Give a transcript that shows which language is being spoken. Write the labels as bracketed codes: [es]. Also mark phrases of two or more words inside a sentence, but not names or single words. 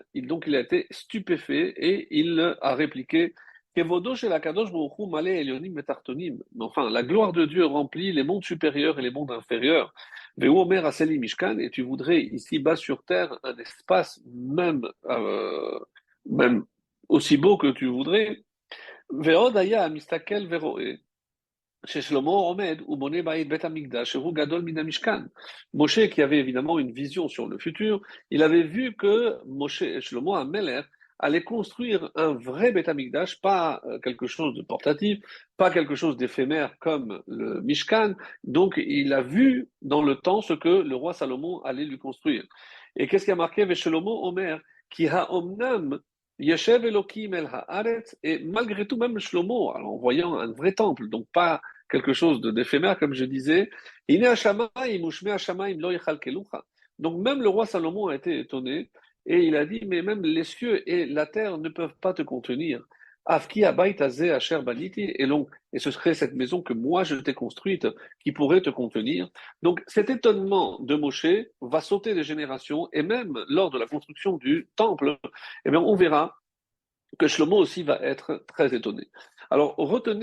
[fr] Donc il a été stupéfait et il a répliqué, [he] כבודו של הקדוש ברוך הוא מלא עליונים ותחתונים. [fr] Enfin, la gloire de Dieu remplit les mondes supérieurs et les mondes inférieurs. [he] ואומר עשהלי משכן, [fr] et tu voudrais ici bas sur terre un espace même aussi beau que tu voudrais. [he] ועוד היה מסתכל ורואה ששלמה עומד ובונה בית המקדש שהוא גדול מן המשכן. [fr] Moshe, qui avait évidemment une vision sur le futur, il avait vu que Shlomo HaMelech allait construire un vrai Beth Amikdash, pas quelque chose de portatif, pas quelque chose d'éphémère comme le Mishkan. Donc il a vu dans le temps ce que le roi Salomon allait lui construire. Et qu'est-ce qui a marqué Shlomo [he] אומר, כי ה אמנם ישב אלוהים על הארץ, [fr] et malgré tout, même Shlomo, alors en voyant un vrai temple, donc pas quelque chose d'éphémère, comme je disais, [he] הנה השמים ושמי השמים לא יכלכלוך. [fr] Donc même le roi Salomon a été étonné, et il a dit, mais même les cieux et la terre ne peuvent pas te contenir. [he] אף כי הבית הזה אשר בניתי, [fr] et ce serait cette maison que moi je t'ai construite, qui pourrait te contenir. Donc cet étonnement de Moshe va sauter des générations, et même lors de la construction du temple, eh bien, on verra que Shlomo aussi va être très étonné.